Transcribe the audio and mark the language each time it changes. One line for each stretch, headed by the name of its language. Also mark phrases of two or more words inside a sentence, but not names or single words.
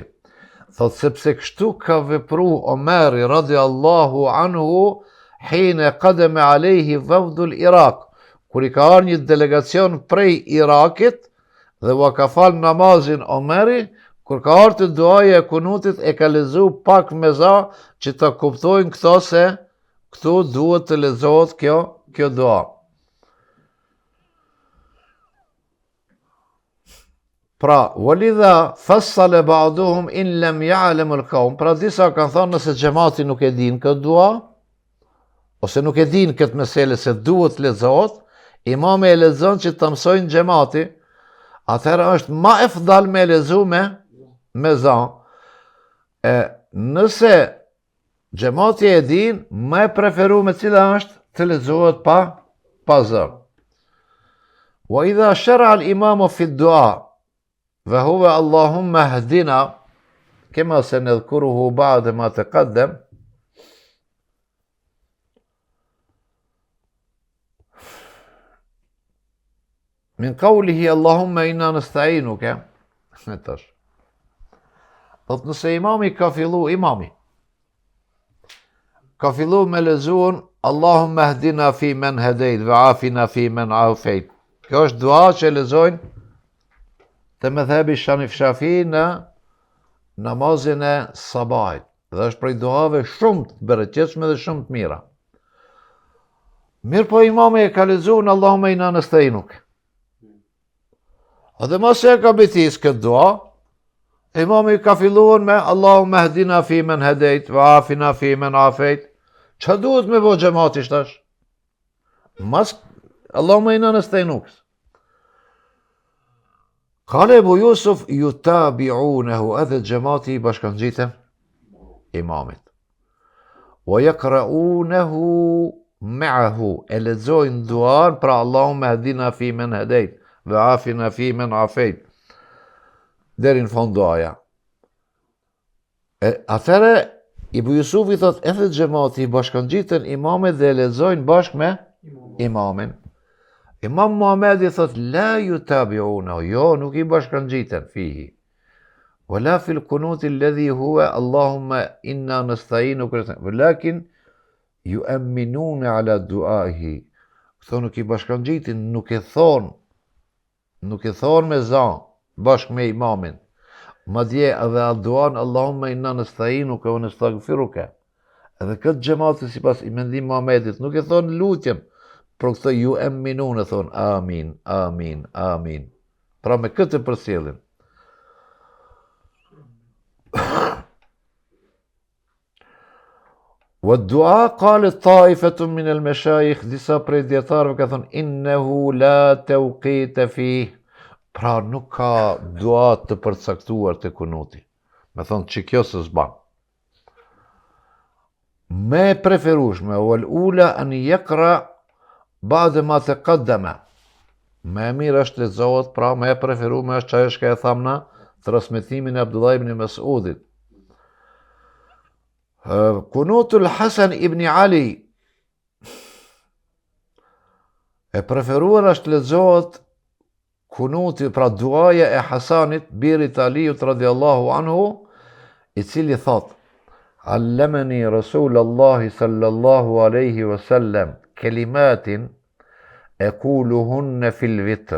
Albanian: Thot sepse kështu ka vepru Omeri
Arabic: رضي الله عنه حين قدم عليه وفد العراق,
Albanian: kur i ka arë një delegacion prej Irakit dhe va ka falë namazin Omeri, kur ka arë të duaja e kunutit e ka lezu pak me za që të kuptojnë këto se këtu duhet të lexohet kjo dua. Pra,
Arabic: ولذا فصل بعضهم إن لم يعلم القوم.
Albanian: Pra disa kanë thënë nëse xhamati nuk e din këtë dua, ose nuk e din këtë mesele se duhet lexohet, imami e lexon që të mësojnë xhamati, atëherë është më efdal me lexu me zan. Nëse Xhamati e din, më e preferuar cila është të lexohet pa zë.
Arabic: وإذا شرع الإمام في الدعاء فهو اللهم اهدنا كما سنذكره بعد ما تقدم من قوله اللهم إنا نستعينك.
Albanian: Thot nëse imami ka fillu me lexuar
Arabic: اللهم اهدنا في من هديت و عافنا في من عافيت.
Albanian: Kjo është dua që lexojnë të mëdhebi Shanif Shafi në namazin e sabahit. Dhe është prej duave shumë të bereqetshme dhe shumë të mira. Mirë po imami e ka lexuar
Arabic: اللهم إنا نستعينك.
Albanian: Edhe mos e ka betis këtë dua, imami ka filluar me
Arabic: اللهم اهدنا في من هديت و عافنا في من عافيت.
Albanian: Ç'a duhet me bo xhamati tash?
Arabic: Mas اللهم إنا نستعينك. قال أبو يوسف يتابعونه,
Albanian: edhe xhamati i bashkangjiten imamit.
Arabic: ويقرؤونه معه,
Albanian: e lexojnë duan pra
Arabic: اللهم اهدنا في من هديت و عافنا في من عافيت.
Albanian: Deri në fund duaja. Atëre Ebu Jusufi thot edhe xhamati i bashkangjiten imamit dhe lexojnë bashkë me imamin. Imam Muhamedi thot
Arabic: لا يتابعونه,
Albanian: jo nuk i bashkangjiten fihi.
Arabic: ولا في القنوت الذي هو اللهم إنا نستعينك ولكن يؤمنون على دعائه.
Albanian: Thonë nuk i bashkangjitin, nuk e thon me zan bashkë me imamin. Madje edhe duan
Arabic: اللهم إنا نستعينك ونستغفرك.
Albanian: Edhe këtë xhamati sipas i mendim Muhamedit nuk e thon lutjen, por këto ju eminun e thonë amin, amin, amin. Pra me këtë përcjellin.
Arabic: والدعاء قالت طائفة من المشايخ,
Albanian: disa prej dietarëve ka thonë
Arabic: إنه لا توقيت فيه.
Albanian: Pra nuk ka dua të përcaktuar të kunuti. Me thonë që kjo së zban. Me preferueshme
Arabic: والأولى أن يقرأ بعد ما تقدم.
Albanian: Me mirë është lexohet, pra me preferueshme është çajo që e thamna transmetimin e Abdullah ibn Mas'udit. Kunutul Hasan ibn Ali, e preferuar është lexohet kunuti, pra duaja e Hasanit, birit Aliut
Arabic: رضي الله عنه,
Albanian: i cili thot
Arabic: علمني رسول الله صلى الله عليه وسلم كلمات أقولهن في الوتر.